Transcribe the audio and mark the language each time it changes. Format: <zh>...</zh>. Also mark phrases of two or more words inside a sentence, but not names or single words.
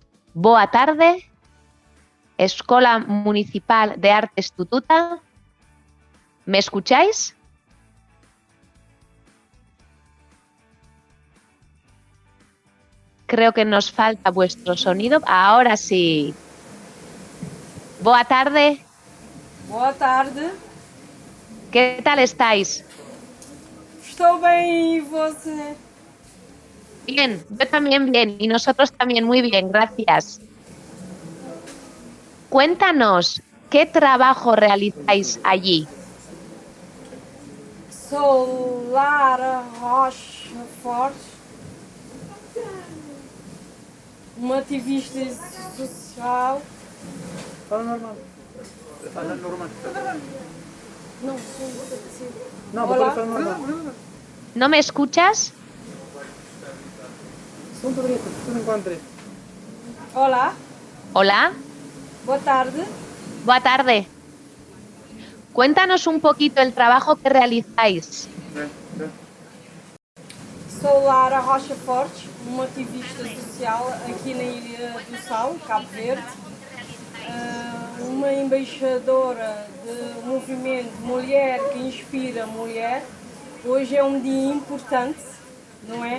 <pt>Boa tarde, Escola Municipal de Artes Tututa.</pt> <es>¿Me escucháis? Creo que nos falta vuestro sonido. Ahora sí.</es> <pt>Boa tarde. Boa tarde.</pt> <es>¿Qué tal estáis?</es> <pt>Estou bem, e você?</pt> <es>Bien, yo también bien y nosotros también muy bien, gracias. Cuéntanos, ¿qué trabajo realizáis allí?</es> <pt>Sou Lara Rocha Forte, uma ativista social. Fala normal. Fala normal. Não, Não, Olá. fala normal.</pt> <es>¿No me escuchas?</es> <pt>São bonito, tu não encontrei. Olá,</pt> <es>Hola,</es> <pt>boa tarde. boa tarde.</pt> <es>Cuéntanos un poquito el trabajo que realizáis.</es> <pt>Sou Lara Rocha Forte, uma ativista social aqui na Ilha do Sal, Cabo Verde. Uma embaixadora do movimento Mulher que Inspira Mulher. Hoje é um dia importante, não é?</pt>